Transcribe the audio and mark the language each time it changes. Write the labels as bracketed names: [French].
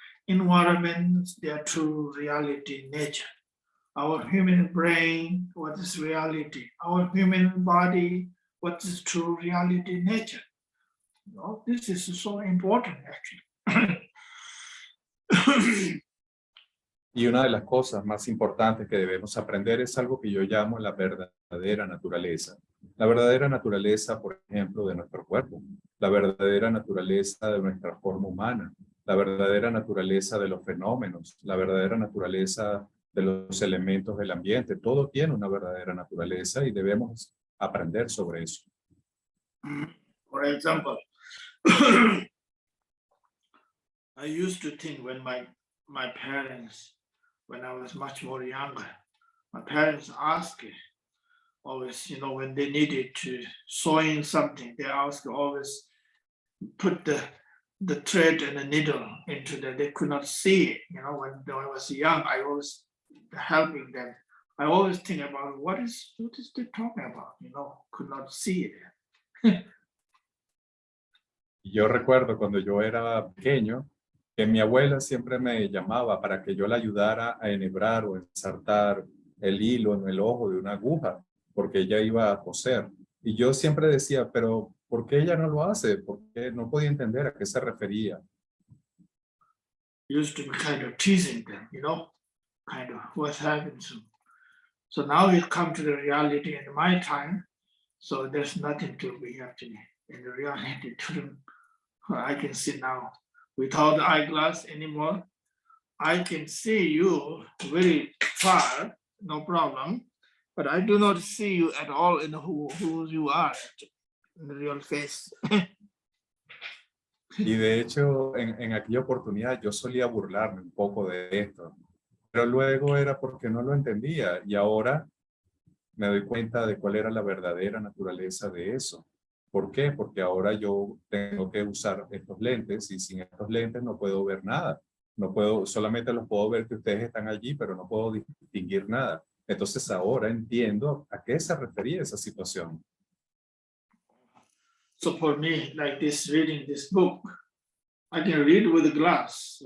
[English] Environments, they are true reality nature. Our human brain, what is reality? Our human body, what is true reality nature? You know, this is so important actually. [Spanish] Y una de las cosas más importantes que debemos aprender es algo que yo llamo la verdadera naturaleza. La verdadera naturaleza, por ejemplo, de nuestro cuerpo. La verdadera naturaleza de nuestra forma humana. La verdadera naturaleza de los fenómenos. La verdadera naturaleza de los elementos del ambiente. Todo tiene una verdadera naturaleza y debemos aprender sobre eso. [English] For example, I used to think when my parents, when I was much more younger, my parents asked always, you know, when they needed to sewing something, they asked always put the thread and the needle into the, they could not see it. You know, when I was young, I was helping them. I always think about what is they talking about, you know, could not see it. [Spanish] Yo recuerdo cuando yo era pequeño que mi abuela siempre me llamaba para que yo la ayudara a enhebrar o ensartar el hilo en el ojo de una aguja, porque ella iba a coser. Y yo siempre decía, pero ¿por qué ella no lo hace? Porque no podía entender a qué se refería. [English] Used to be kind of teasing them, you know, kind of what's happened. So now it come to the reality in my time. So there's nothing to be actually in the reality to them. I can see now without the eyeglass anymore. I can see you very far, no problem, but I do not see you at all in who you are in the real face. [Spanish] Y de hecho, en aquella oportunidad yo solía burlarme un poco de esto, pero luego era porque no lo entendía y ahora me doy cuenta de cuál era la verdadera naturaleza de eso. ¿Por qué? Porque ahora yo tengo que usar estos lentes y sin estos lentes no puedo ver nada. No puedo, solamente los puedo ver que ustedes están allí, pero no puedo distinguir nada. Entonces ahora entiendo a qué se refería esa situación. [English] So for me, like this, reading this book, I can read with a glass.